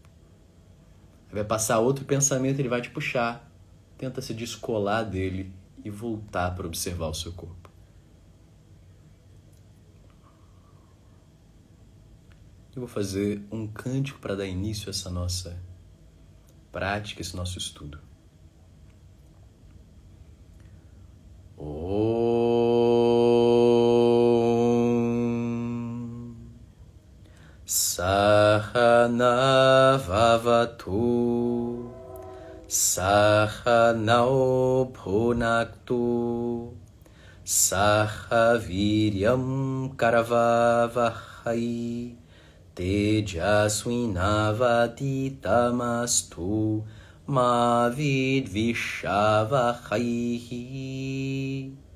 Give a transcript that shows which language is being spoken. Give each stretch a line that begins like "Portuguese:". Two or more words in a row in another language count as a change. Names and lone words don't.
Portuguese: Vai passar outro pensamento, ele vai te puxar, tenta se descolar dele e voltar para observar o seu corpo. Eu vou fazer um cântico para dar início a essa nossa prática, esse nosso estudo.
Sanskrit: ॐ सहना ववतु सहनौ भुनक्तु सहवीर्यं करवावहै तेजस्विनावधीतमस्तु मा विद्विषावहै.